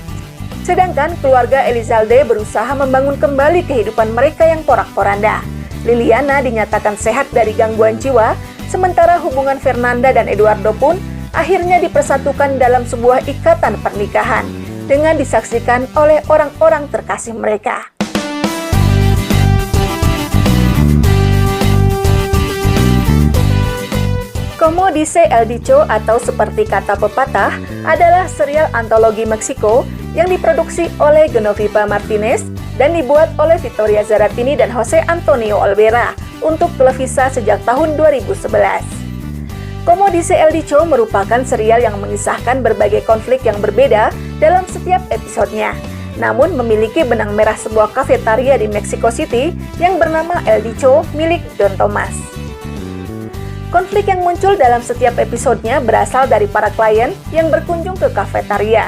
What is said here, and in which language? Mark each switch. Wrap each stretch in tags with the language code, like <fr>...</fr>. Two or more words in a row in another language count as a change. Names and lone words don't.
<id>Sedangkan keluarga Elizalde berusaha membangun kembali kehidupan mereka yang porak-poranda. Liliana dinyatakan sehat dari gangguan jiwa, sementara hubungan Fernanda dan Eduardo pun akhirnya dipersatukan dalam sebuah ikatan pernikahan dengan disaksikan oleh orang-orang terkasih mereka. Como dice el dicho atau seperti kata pepatah adalah serial antologi Meksiko yang diproduksi oleh Genoviva Martinez dan dibuat oleh Victoria Zaratini dan Jose Antonio Olvera untuk Televisa sejak tahun 2011. Como dice el dicho merupakan serial yang mengisahkan berbagai konflik yang berbeda dalam setiap episodenya, namun memiliki benang merah sebuah kafetaria di Mexico City yang bernama El Dicho milik Don Tomas. Konflik yang muncul dalam setiap episodenya berasal dari para klien yang berkunjung ke kafetaria.</id>